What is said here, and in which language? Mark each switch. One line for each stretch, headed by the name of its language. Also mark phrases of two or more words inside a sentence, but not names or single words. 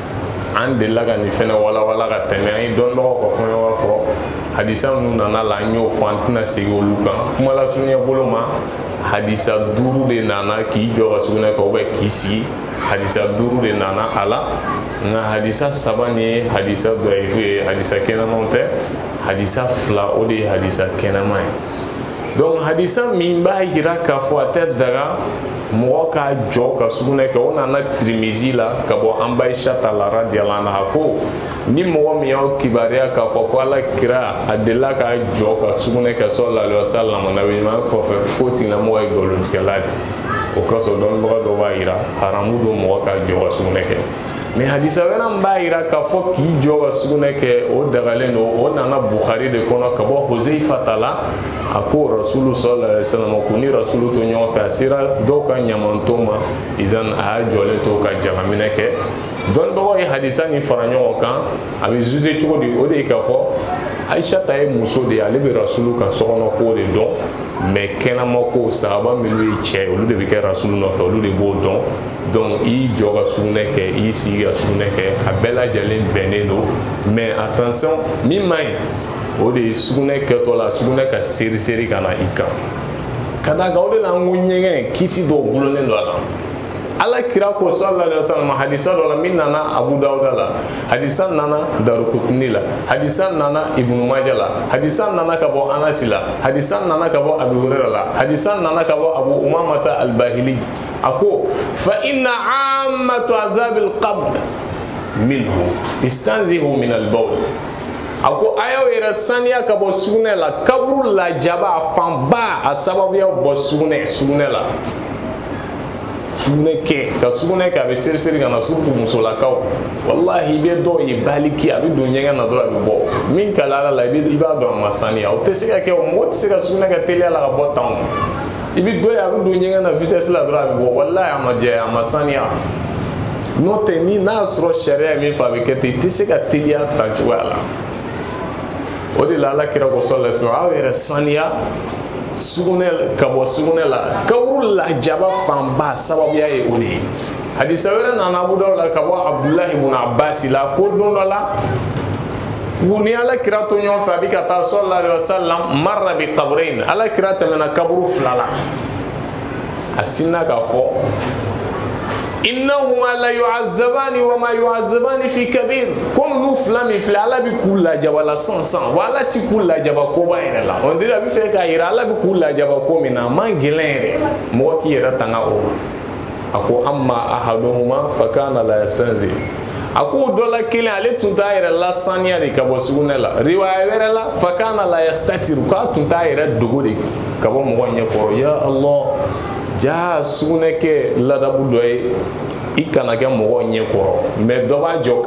Bambara: an delila ka nin fɛnɛ walawala ka tɛmɛ an ye dɔnnibagaw ka fɛn b'a fɔ hadisa minnu nana la an y'o fɔ an tɛna segin olu kan kuma lasurunya bolo ma hadisa 5 de nana k'i jɔ ka sugunɛ kɛ
French: ou bien
Bambara: k'i sigi hadisa 5 de nana a la nka hadisa 3 ni ye hadisa dɔyifu ye hadisa kɛnɛmanw tɛ hadisa 2 o de ye hadisa kɛnɛma ye donc hadisa min b'a yira k'a fɔ a tɛ daga mɔgɔ ka jɔ ka sugunɛ kɛ o nana Tirmizi la ka bɔ an Aishata la
Arabic: رضي الله عنها
Bambara: ko ni mɔgɔ min y'aw kibariya k'a fɔ ko Ala kira a delila ka jɔ ka sugunɛ kɛ
Arabic: صلى الله عليه وسلم
Bambara: nabi ɲuman kɔfɛ ko tigilamɔgɔ ye nkalontigɛla de o kosɔn dɔnnibaga dɔ b'a yira haramu don mɔgɔ ka jɔ ka sugunɛ kɛ mais hadisa wɛrɛ min b'a yira k'a fɔ k'i jɔ ka sugunɛ kɛ o dagalen don o nana Bukhari de kɔnɔ ka bɔ Huzaifa la a ko rasulu
Arabic: صلى الله عليه وسلم
Bambara: ko ni rasulu to ɲɔgɔn fɛ a sera dɔw ka ɲamanto ma izan a y'a jɔlen to ka jagaminɛ kɛ dɔnnibagaw ye hadisa nin fara ɲɔgɔn kan a bɛ juger cogo di o de ye k'a fɔ Aishata ye muso de ye ale bɛ rasulu ka sokɔnɔ ko de dɔn mais kɛnɛma ko sahaba minnu ye cɛ olu de bɛ kɛ rasulu nɔfɛ olu de b'o dɔn donc i jɔ ka sugunɛ kɛ i sigi ka sugunɛ kɛ a bɛɛ lajɛlen bɛnnen don
French: mais attention
Bambara: min man ɲi o de ye sugunɛ kɛtɔ la sugunɛ ka seri ka na i kan ka d'a kan o de la n ko ɲɛgɛn kiiti dɔw gulonnen don a la Ala kira ko
Arabic: صلى الله عليه وسلم
Bambara: hadisa dɔ la min nana Abu Dawuda la hadisa nana Daraqutni la hadisa nana Ibn Majah la hadisa nana ka bɔ Anas la hadisa nana ka bɔ Abu Hurairah la hadisa nana ka bɔ Abu Umamata al-Bahili ako fa
Arabic: إن عامة عذاب القبر منه استنزهوا من البول
Bambara: ako ayaw yɛrɛ saniya ka bɔ sugunɛ la kaburu lajaba a fanba a sababuya bɔ sugunɛ la sugunɛ kɛ ka sugunɛ kɛ a bɛ seriseri ka na surtout musolakaw wallahi i bɛ dɔw ye baliki a bɛ don ɲɛgɛn na dɔrɔn a bɛ bɔ min ka ala la i b'a dɔn a ma saniya o tɛ se ka kɛ o mɔgɔ tɛ se ka sugunɛ kɛ teliya la ka bɔ tan i bɛ dɔ ye a bɛ don ɲɛgɛn na vitesse la dɔrɔn a bɛ bɔ wallahi a ma jɛ a ma saniya n'o tɛ ni n'a sɔrɔ sariya ye min fɔ a bɛ kɛ ten i tɛ se ka teliya tan cogoya la o de la ala kira ko
Arabic: صلى الله عليه وسلم
Bambara: aw yɛrɛ saniya sugunɛ ka bɔ sugunɛ la kaburu lajaba fanba sababuya ye o de ye hadisa wɛrɛ nana Abu Dawud la ka bɔ Abdullahi ibn Abbas la ko don dɔ la ni ala kira to ɲɔgɔn fɛ a bɛ ka taa
Arabic: صلى الله عليه وسلم مر بقبرين
Bambara: ala kira tɛmɛna kaburu fila la a sinna k'a fɔ
Arabic: إنهما ليعذبان وما يعذبان في كبير
Bambara: comme nous fila min filɛ ala bɛ k'u lajaba la sansan wa ala ti k'u lajaba koba yɛrɛ la
French: on dirait
Bambara: a bɛ fɛ k'a yira ala bɛ k'u lajaba ko min na a man gɛlɛn yɛrɛ mɔgɔ k'i yɛrɛ tanga o ma a ko
Arabic: أما أحدهما فكان لا يستنزه
Bambara: a ko dɔ la kelen ale tun t'a yɛrɛ la saniya de ka bɔ sugunɛ la riwaya wɛrɛ la
Arabic: فكان لا يستتر
Bambara: k'a tun t'a yɛrɛ dogo de ka bɔ mɔgɔ ɲɛkɔrɔ
Arabic: يا الله
Bambara: ja sugunɛ kɛ ladabu dɔ ye i kana kɛ mɔgɔ ɲɛkɔrɔ mais dɔ b'a jɔ